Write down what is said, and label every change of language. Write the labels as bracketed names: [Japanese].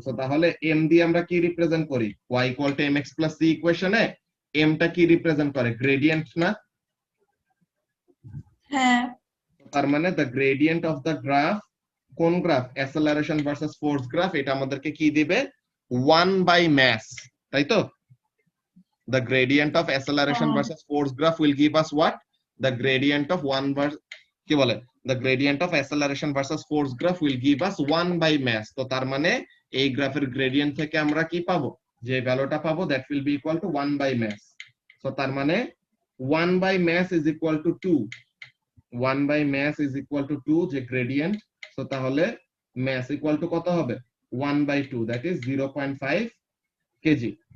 [Bangla] So তাহলে m দিয়ে আমরা কি রিপ্রেজেন্ট করি, y equal to mx plus c ইকুয়েশনে m টা কি রিপ্রেজেন্ট করে, গ্রেডিয়েন্ট না? হ্যাঁ। তার মানে the gradient of the graph, কোন গ্রাফ, অ্যাসেলারেশন ভার্সেস ফোর্স গ্রাফ, এটা আমাদেরকে কি দিবে, 1 বাই মাস, তাই তো? [English] The gradient of acceleration versus force graph will give us what? The gradient of 1 versus [Bangla] কি বলে, [English] the gradient of acceleration versus force graph will give us 1 by mass। [Bangla] তো তার মানে এই গ্রাফের গ্রেডিয়েন্ট থেকে আমরা কি পাবো, যে ভ্যালুটা পাবো, [English] that will be equal to 1 by mass। [Bangla] তো তার মানে [English] 1 by mass is equal to 2, 1 by mass is equal to 2 যে gradient. [Bangla] তো তাহলে mass equal to কত হবে, 1 by 2, that is 0.5 কেজি।